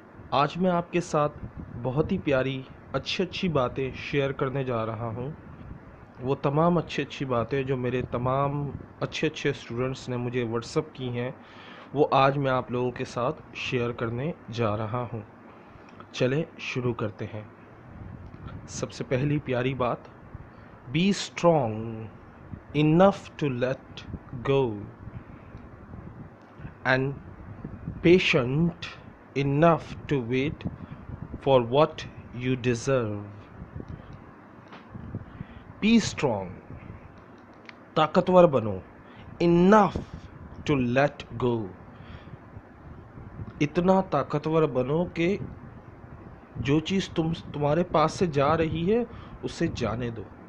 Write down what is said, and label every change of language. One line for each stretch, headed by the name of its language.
Urdu: آج میں آپ کے ساتھ بہت ہی پیاری اچھی باتیں شیئر کرنے جا رہا ہوں. وہ تمام اچھی باتیں جو میرے تمام اچھے اسٹوڈنٹس نے مجھے واٹس اپ کی ہیں، وہ آج میں آپ لوگوں کے ساتھ شیئر کرنے جا رہا ہوں. چلیں شروع کرتے ہیں. سب سے پہلی پیاری بات،
English: Be strong enough to let go and patient enough to wait for what you deserve. Be strong,
Urdu: طاقتور بنو.
English: enough to let go,
Urdu: اتنا طاقتور بنو کہ جو چیز تمہارے پاس سے جا رہی ہے اسے جانے دو.